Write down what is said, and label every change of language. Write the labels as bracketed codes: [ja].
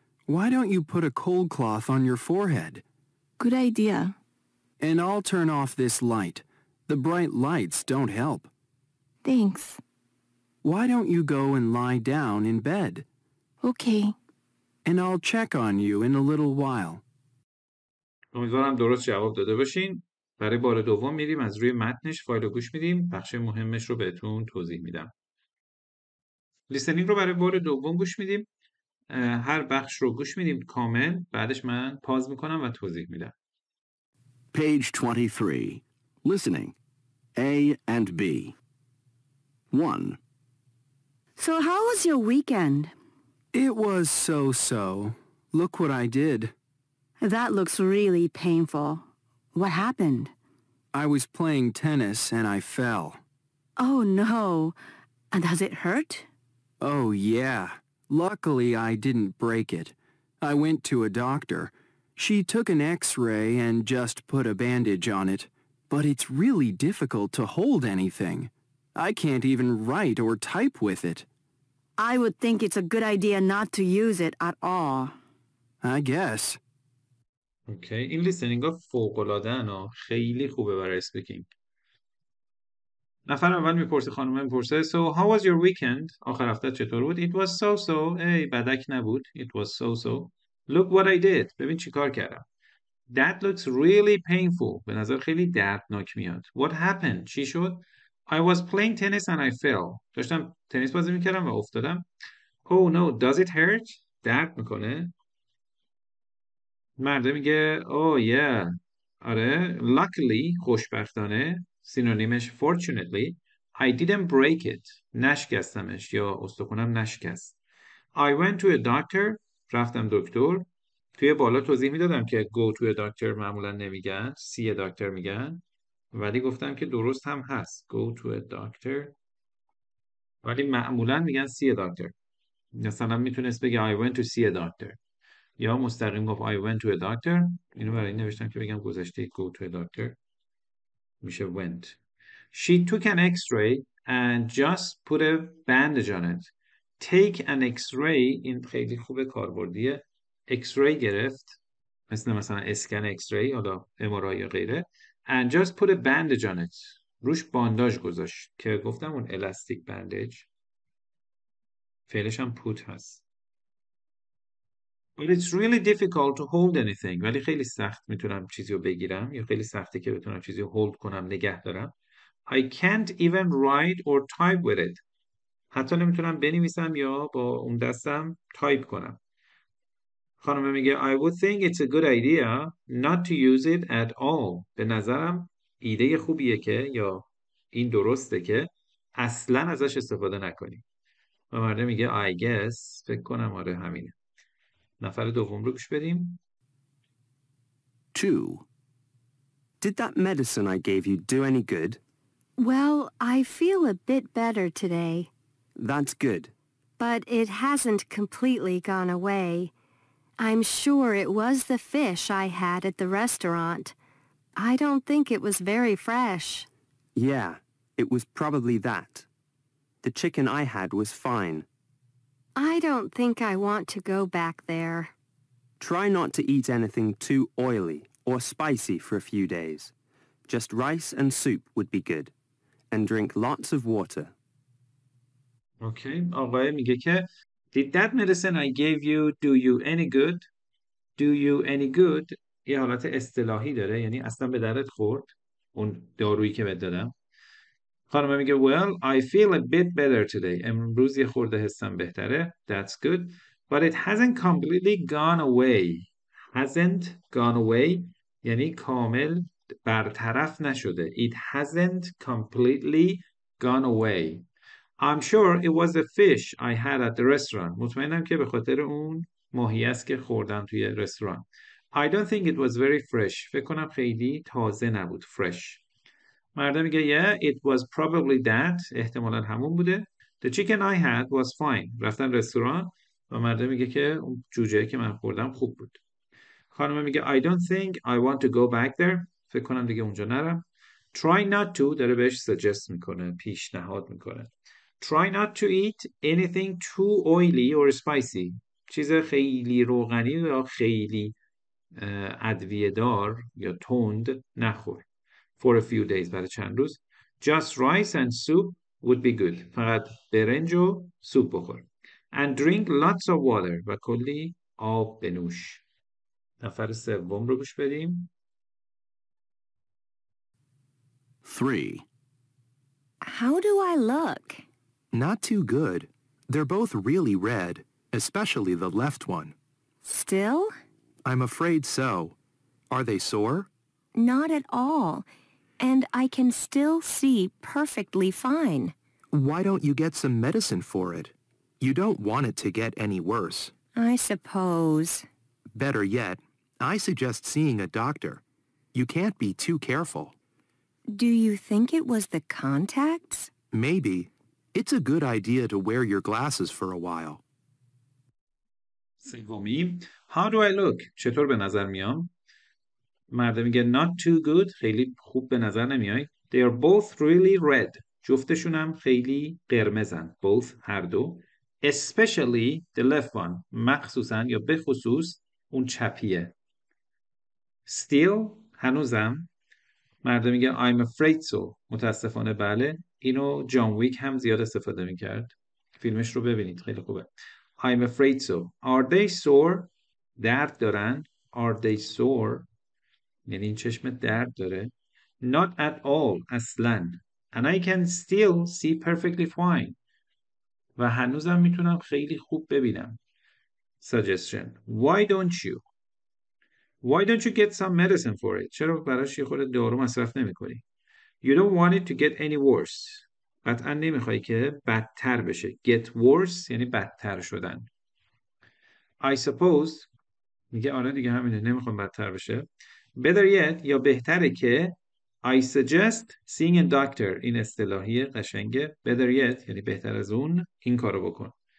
[en] Why don't you put a cold cloth on your forehead? Good idea. And I'll turn off this light. The bright lights don't help. Thanks. Why don't you go and lie down in bed? Okay. And I'll check on you in a little while. [fa] امیدوارم درست جواب داده باشین. برای بار دوم میریم از روی متنش فایل رو گوش میدیم. بخش مهمش رو بهتون توضیح میدم. لیسنینگ رو برای بار دوم گوش میدیم. هر بخش رو گوش میدیم کامل. بعدش من پاز میکنم و توضیح میدم. [en] Page 23. Listening. A and B. 1. So how was your weekend? It was so-so. Look what I did. That looks really painful. What happened? I was playing tennis and I fell. Oh no. And does it hurt? Oh, yeah. Luckily, I didn't break it. I went to a doctor. She took an x-ray and just put a bandage on it. But it's really difficult to hold anything. I can't even write or type with it. I would think it's a good idea not to use it at all. I guess. [fa] اوکی این لیسنینگ ها فوق‌العاده‌ان ها. خیلی خوبه برای اسپیکینگ. نفر اول میپرسه خانم میپرسه [en] So how was your weekend؟ [fa] آخر هفته چطور بود؟ [en] It was so [fa] ای بدک نبود. [en] It was so Look what I did. [fa] ببین چی کار کردم. [en] That looks really painful. [fa] به نظر خیلی دردناک میاد. [en] What happened؟ [fa] چی شد؟ [en] I was playing tennis and I fell. [fa] داشتم تنیس بازی میکردم و افتادم. [en] Oh no, does it hurt؟ [fa] درد میکنه. مرده میگه [en] Oh yeah. [fa] آره. [en] Luckily [fa] خوشبختانه سینونیمش [en] fortunately I didn't break it. [fa] نشکستمش یا استخونم نشکست. [en] I went to a doctor. [fa] رفتم دکتر. توی بالا توضیح میدادم که [en] go to a doctor [fa] معمولا نمیگن. [en] see a doctor میگن. [fa] ولی گفتم که درست هم هست. [en] go to a doctor. [fa] ولی معمولا میگن [en] see a doctor. [fa] مثلا میتونست بگه [en] I went to see a doctor. [fa] یا مستقیم گفت [en] I went to a doctor. [fa] اینو برای این نوشتم که بگم گذشته [en] go to a doctor. [fa] میشه went. [en] She took an x-ray and just put a bandage on it. Take an x-ray [fa] این خیلی خوبه کاربردیه. [en] x-ray [fa] گرفت مثلا اسکن [en] x-ray حالا MRI [fa] یا غیره [en] and just put a bandage on it. [fa] روش بانداژ گذاشت که گفتم اون الاستیک بندیج فعلش هم put هست. [en] But it's really difficult to hold anything. [fa] ولی خیلی سخت میتونم چیزی رو بگیرم یا خیلی سخته که بتونم چیزی رو hold کنم نگه دارم. [en] I can't even write or type with it. [fa] حتی نمیتونم بنویسم یا با اون دستم تایپ کنم. خانم میگه [en] I would think it's a good idea not to use it at all. [fa] به نظرم ایده خوبیه که یا این درسته که اصلا ازش استفاده نکنی. و مرده میگه [en] I guess [fa] فکر کنم آره همینه. نفر دوم رو گوش بدیم. [en] 2. Did that medicine I gave you do any good? Well, I feel a bit better today, That's good. but it hasn't completely gone away. I'm sure it was the fish I had at the restaurant. I don't think it was very fresh. Yeah, it was probably that. The chicken I had was fine. I don't think I want to go back there. Try not to eat anything too oily or spicy for a few days. Just rice and soup would be good. And drink lots of water. [fa] اوکی. آقای میگه که [en] Did that medicine I gave you do you any good? Do you any good [fa] یه حالت اصطلاحی داره، یعنی اصلا به درت خورد اون دارویی که بهت دادم. خانم میگه [en] Well, I feel a bit better today. [fa] امروز یه خورده حسم بهتره. [en] That's good. But it hasn't completely gone away. Hasn't gone away یعنی کامل برطرف نشده. It hasn't completely gone away. I'm sure it was the fish I had at the restaurant. [fa] مطمئنم که به خاطر اون ماهی است که خوردم توی رستوران. [en] I don't think it was very fresh. [fa] فکر کنم خیلی تازه نبود. Fresh. مرده میگه [en] Yeah, it was probably that. [fa] احتمالاً همون بوده. [en] The chicken I had was fine. [fa] رفتن رستوران و مرده میگه که اون جوجه که من خوردم خوب بود. خانم میگه [en] I don't think I want to go back there. [fa] فکر کنم دیگه اونجا نرم. [en] Try not to [fa] داره بهش suggest میکنه، پیشنهاد میکنه. [en] Try not to eat anything too oily or spicy. [fa] چیز خیلی روغنی یا خیلی ادویه دار یا تند نخور. [en] For a few days [fa] برای چند روز. [en] Just rice and soup would be good. [fa] فقط برنج و سوپ بخور. [en] And drink lots of water [fa] و کلی آب بنوش. نفر سوم رو گوش بدیم. [en] 3. How do I look? Not too good. They're both really red, especially the left one. Still? I'm afraid so. Are they sore? Not at all. And I can still see perfectly fine. Why don't you get some medicine for it? You don't want it to get any worse. I suppose. Better yet, I suggest seeing a doctor. You can't be too careful. Do you think it was the contacts? Maybe. It's a good idea to wear your glasses for a while. [fa] سومی [en] How do I look? [fa] چطور به نظر میام؟ مرده میگه [en] Not too good. [fa] خیلی خوب به نظر نمیای. [en] They are both really red. [fa] جفتشون هم خیلی قرمزن. Both هر دو. [en] Especially the left one. [fa] مخصوصا یا به خصوص اون چپیه. [en] Still [fa] هنوزم. مرده میگه [en] I'm afraid so. [fa] متاسفانه بله. اینو جان ویک هم زیاد استفاده میکرد. فیلمش رو ببینید خیلی خوبه. [en] I'm afraid so. Are they sore? [fa] درد دارن. [en] Are they sore? [fa] یعنی این چشم درد داره. [en] Not at all. [fa] اصلاً. [en] And I can still see perfectly fine. [fa] و هنوزم میتونم خیلی خوب ببینم. [en] Suggestion. Why don't you? Why don't you get some medicine for it? [fa] چرا براش یه خورده دارو مصرف نمی کنی؟ [en] You don't want it to get any worse. [fa] قطعا نمیخوای که بدتر بشه. [en] Get worse [fa] یعنی بدتر شدن. [en] I suppose [fa] میگه آره دیگه همینه، نمیخوام بدتر بشه. [en] Better yet [fa] یا بهتره که [en] I suggest seeing a doctor. [fa] این اصطلاحی قشنگه. [en] Better yet [fa] یعنی بهتر از اون این کارو بکن.